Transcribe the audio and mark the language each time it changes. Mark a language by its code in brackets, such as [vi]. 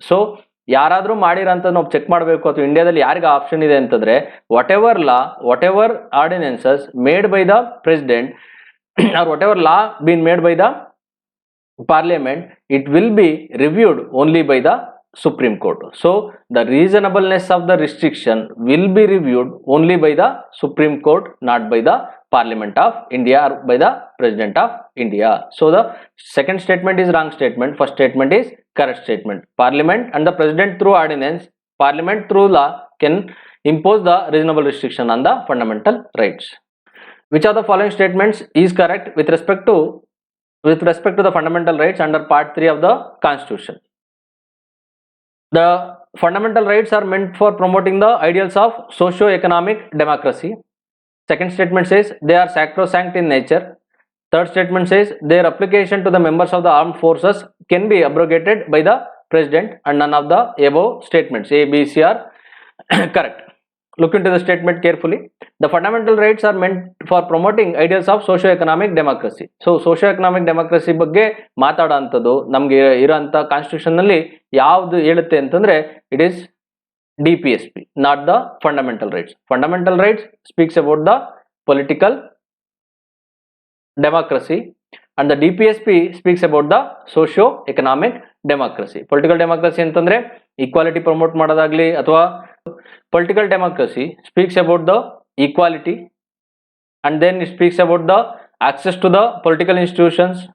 [kn] So ಯಾರಾದ್ರೂ ಮಾಡಿರೋಂಥ ನಾವು ಚೆಕ್ ಮಾಡಬೇಕು ಅಥವಾ ಇಂಡಿಯಾದಲ್ಲಿ ಯಾರಿಗೆ ಆಪ್ಷನ್ ಇದೆ ಅಂತಂದ್ರೆ [en] Whatever law whatever ordinances made by the President or whatever law been made by the Parliament it will be reviewed only by the Supreme Court. So the reasonableness of the restriction will be reviewed only by the Supreme Court, not by the Parliament of India or by the President of India. So the second statement is wrong statement, first statement is correct statement. Parliament and the President through ordinance, Parliament through law can impose the reasonable restriction on the fundamental rights. Which of the following statements is correct with respect to the fundamental rights under part 3 of the Constitution? The fundamental rights are meant for promoting the ideals of socio-economic democracy. Second statement says they are sacrosanct in nature. Third statement says their application to the members of the armed forces can be abrogated by the president, and none of the above statements A, B, C are correct. Look into the statement carefully. The fundamental rights are meant for promoting ideals of socio-economic democracy. So socio-economic democracy [kn] ಬಗ್ಗೆ ಮಾತಾಡೋಂಥದ್ದು ನಮ್ಗೆ ಇರೋಂಥ constitution ನಲ್ಲಿ ಯಾವ್ದು ಹೇಳುತ್ತೆ ಅಂತಂದ್ರೆ [en] It is DPSP, not the fundamental rights. Fundamental rights speaks about the political democracy and the DPSP speaks about the socio-economic democracy. Political democracy ಅಂತಂದ್ರೆ equality promote [kn] ಮಾಡೋದಾಗ್ಲಿ ಅಥವಾ [en] political democracy speaks about the equality, and then it speaks about the access to the political institutions.